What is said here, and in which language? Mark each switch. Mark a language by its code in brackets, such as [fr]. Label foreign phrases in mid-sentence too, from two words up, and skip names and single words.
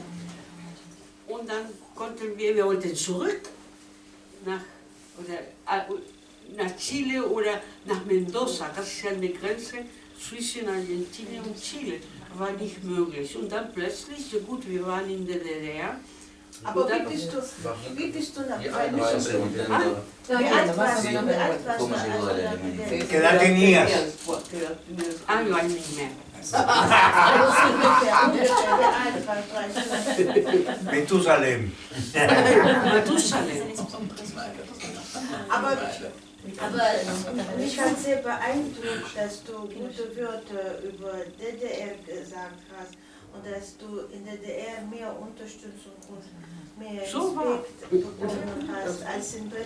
[de] Und dann konnten wir wollten zurück nach Chile oder nach Mendoza, das ist ja eine Grenze zwischen Argentinien und Chile, war nicht möglich. Und dann plötzlich, so gut, wir waren in der DDR. Aber wie bist du nach Wie alt warst du? [es] ¿Qué edad tenías? Año al [de] nicht mehr. Matusalem. Matusalem. Aber mich hat sehr beeindruckt, dass du gute Wörter über DDR gesagt hast und dass du in der DDR mehr Unterstützung und mehr Respekt bekommen hast als in Börde.